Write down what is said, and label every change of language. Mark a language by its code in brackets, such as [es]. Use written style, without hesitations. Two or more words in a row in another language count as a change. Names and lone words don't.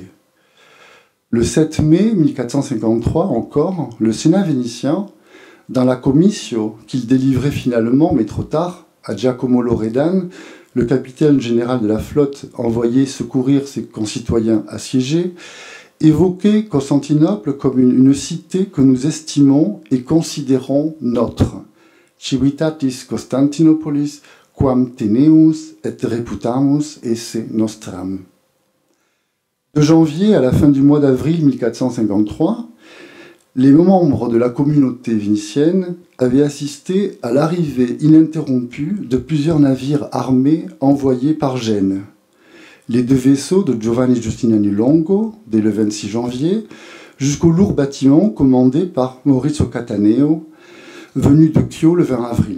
[fr] Le 7 mai 1453 encore, le Sénat vénitien, dans la commission qu'il délivrait finalement, mais trop tard, à Giacomo Loredan, le capitaine général de la flotte envoyé secourir ses concitoyens assiégés, évoquait Constantinople comme une cité que nous estimons et considérons notre. [la] Civitatis Constantinopolis, quam teneus et reputamus esse nostram. [fr] De janvier à la fin du mois d'avril 1453, les membres de la communauté vénitienne avaient assisté à l'arrivée ininterrompue de plusieurs navires armés envoyés par Gênes. Les 2 vaisseaux de Giovanni Giustiniani Longo, dès le 26 janvier, jusqu'au lourd bâtiment commandé par Maurizio Cattaneo, venu de Chio le 20 avril.